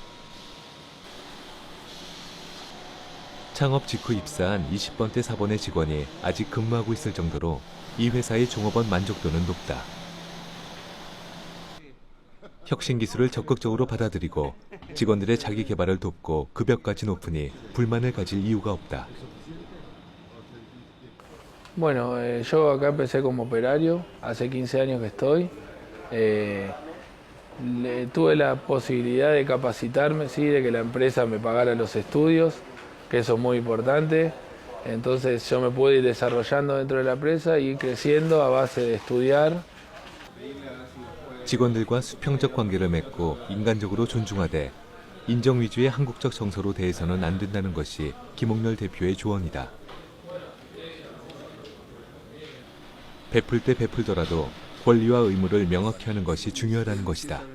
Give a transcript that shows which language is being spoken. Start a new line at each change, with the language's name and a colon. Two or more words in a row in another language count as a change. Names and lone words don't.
Korean: 창업 직후 입사한 20번대 사번의 직원이 아직 근무하고 있을 정도로 이 회사의 종업원 만족도는 높다. 혁신 기술을 적극적으로 받아들이고 직원들의 자기 개발을 돕고 급여까지 높으니 불만을 가질 이유가 없다.
Spanish: Bueno, yo acá empecé como operario, hace 15 años que estoy. Tuve la posibilidad de capacitarme, sí, de que la empresa me pagara los estudios, que eso es muy importante. Entonces yo me pude ir desarrollando dentro de la empresa y ir creciendo a base de estudiar.
Korean: 직원들과 수평적 관계를 맺고 인간적으로 존중하되 인정 위주의 한국적 정서로 대해서는 안 된다는 것이 김옥렬 대표의 조언이다. 베풀 때 베풀더라도 권리와 의무를 명확히 하는 것이 중요하다는 것이다.